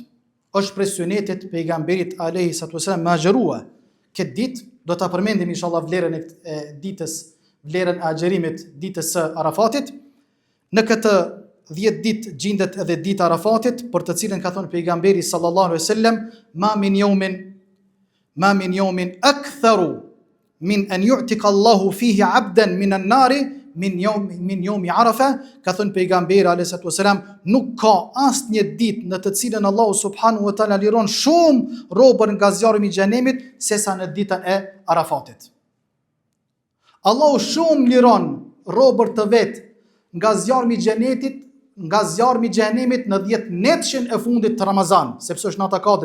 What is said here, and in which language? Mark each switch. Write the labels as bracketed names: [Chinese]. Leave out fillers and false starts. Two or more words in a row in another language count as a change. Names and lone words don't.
[Albanian] Është prej sunetit pejgamberit [Arabic] عليه الصلاة والسلام [Albanian] me agjerua këtë ditë. Do ta përmendim inshallah vlerën e ditës, vlerën e agjerimit ditës së Arafatit. Në këtë 10 ditë gjendet edhe dita e Arafatit, për të cilën ka thënë pejgamberi [Arabic] صلى الله عليه وسلم, ما من يوم أكثر من أن يعتق الله فيه عبدا من النار من يوم عرفة. [Albanian] Ka thënë pejgamberi [Arabic] عليه الصلاة والسلام, [Albanian] nuk ka asnjë ditë në të cilën Allahu [Arabic] سبحانه وتعالى [Albanian] liron shumë robër nga zjarri i xhenemit sesa në ditën e Arafatit. Allahu shumë liron robër të vet nga zjarri i xhenetit, nga zjarri i xhenemit në 10 netëshin e fundit të Ramazan, sepse është nata kadrit.